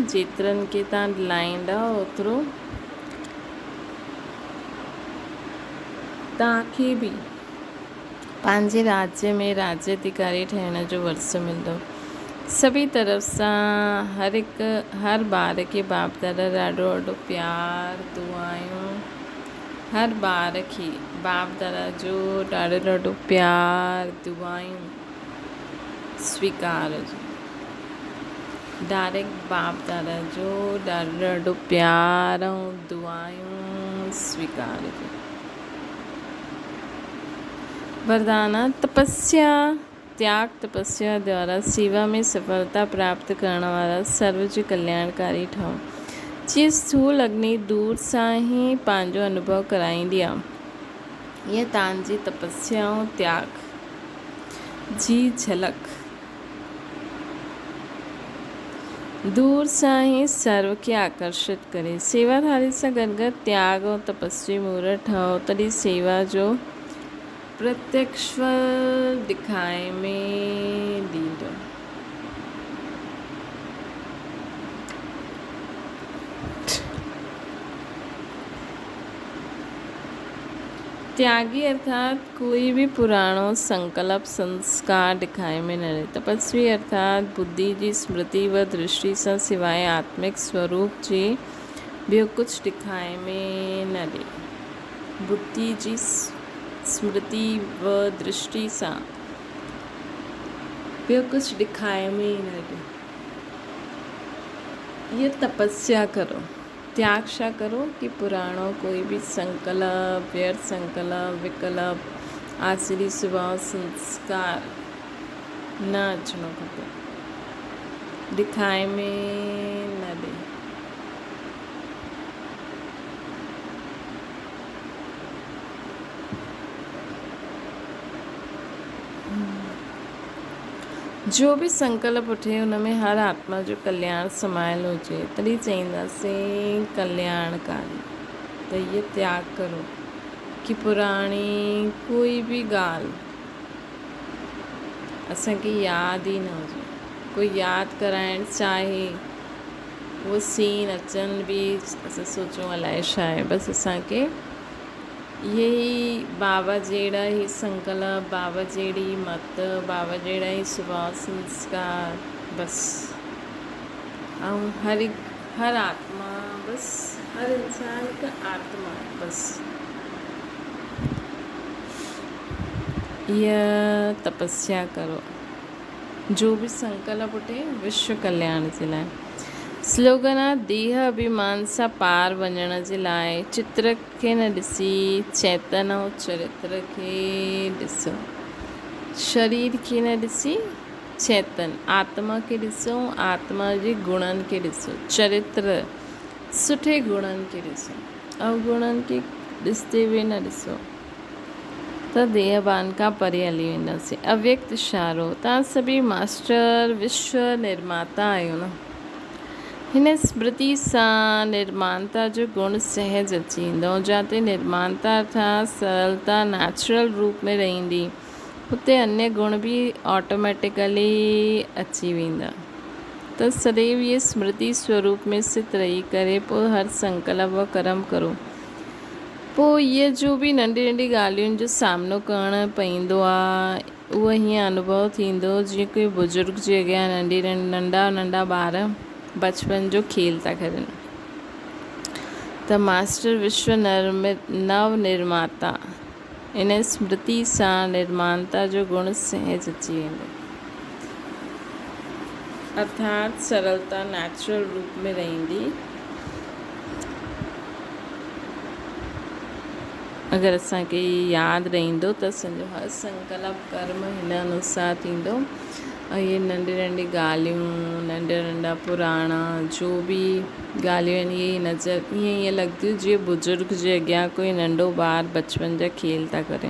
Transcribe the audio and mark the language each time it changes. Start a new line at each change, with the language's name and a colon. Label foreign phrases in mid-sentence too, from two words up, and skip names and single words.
Sindhi: जेतिरनि खे तव्हां दिलाईंदा ओतिरो तव्हांखे बि पंहिंजे राज्य में राज्याधिकारी ठहिण जो वरसो मिलंदो। सभी तरफ़ सां हर ॿार खे बाप दादा ॾाढो ॾाढो प्यार दुआयूं हर ॿार खे बाप दादा जो ॾाढो ॾाढो प्यार दुआयूं स्वीकार डायरेक्ट बाप दादा जो ॾाढो ॾाढो प्यार ऐं दुआयूं स्वीकार वरदान तपस्या त्याग तपस्या द्वारा सेवा में सफलता प्राप्त करण वारा सर्व जे कल्याणकारी ठहो। जीअं स्थूल अग्नि दूर सां ई पंहिंजो अनुभव कराईंदी आहे ईअं तव्हांजी तपस्या ऐं त्याग जी झलक दूर सां ई सर्व खे आकर्षित करे। सेवाधारी सां गॾु गॾु त्याग ऐं तपस्वी मूर्त ठहो तॾहिं सेवा जो प्रत्यक्ष दिखाए में ॾींदो। त्यागी अर्थात कोई भी पुराणो संकल्प संस्कार दिखाए में न रहे। तपस्वी अर्थात बुद्धि जी स्मृति व दृष्टि सां सिवाय आत्मिक स्वरूप जे ॿियो कुछ दिखाए में न ॾे। बुद्धि जी स्मृति व दृष्टि सां ॿियो कुछ दिखाए में न ॾे। ये तपस्या करो त्याग छा करो कि पुराणो कोई भी संकल्प व्यर्थ संकल्प विकल्प आसुरी स्वभाव संस्कार न अचणो खपे दिखाए में न ॾे। जो भी संकल्प उठे उनमें हर आत्मा जो कल्याण समायल हुजे तॾहिं चईंदासीं कल्याणकारी। त इहे त्याग करो कि पुराणी कोई भी ॻाल्हि असांखे यादि ई न हुजे। कोई यादि कराइणु चाहे उहो सीन अचनि बि असां सोचूं अलाए छा आहे। बसि असांखे इहे ई बाबा जहिड़ा ई संकल्प बाबा जहिड़ी मत बाबा जहिड़ा ई स्वभाव संस्कार बसि ऐं हर आत्मा बसि हर इंसान हिकु आत्मा बसि। इहा तपस्या करो जो भी संकल्प उठे विश्व कल्याण जे लाइ। स्लोगन आहे देह अभिमान सां पार वञण जे लाइ चित्र खे न ॾिसी चैतन ऐं चरित्र खे ॾिसो। शरीर खे न ॾिसी चैतन आत्मा खे ॾिसो आत्मा जे गुणनि खे ॾिसो चरित्र सुठे गुणनि खे ॾिसो अवगुणनि खे ॾिसते हुए न ॾिसो त देहबान खां परे हली वेंदासीं। अव्यक्त इशारो तव्हां सभी मास्टर विश्व निर्माता आहियो न हिन स्मृति सां निर्माणता जो गुण सहज अची वेंदो। जाते निर्माणता अर्थात सरलता नेचुरल रूप में रहंदी, हुते अन्य गुण भी ऑटोमेटिकली अची वेंदा। त सदैव ये स्मृति स्वरूप में स्थित रही करे पोइ हर संकल्प व कर्म करो। पोइ इहे जो बि नंढी नंढी ॻाल्हियुनि जो सामनो करणु पवंदो आहे, उहो हीअं अनुभव थींदो जीअं कोई बुज़ुर्ग जे अॻियां नंढा नंढा ॿार बचपन जो खेल था करनि। त मास्टर विश्व नव निर्माता इन स्मृति सां निर्माणता जो गुण सहज अची वेंदो, अर्थात सरलता नेचुरल रूप में रहंदी। अगरि असांखे यादि रहंदो त असांजो हर संकल्प कर्म हिन अनुसार थींदो। ऐं इहे नंढी नंढी ॻाल्हियूं, नंढा नंढा पुराणा जो बि ॻाल्हियूं आहिनि, इहे नज़र ईअं लॻंदियूं जीअं बुज़ुर्ग जे अॻियां कोई नंढो ॿार बचपन जा खेल था करनि।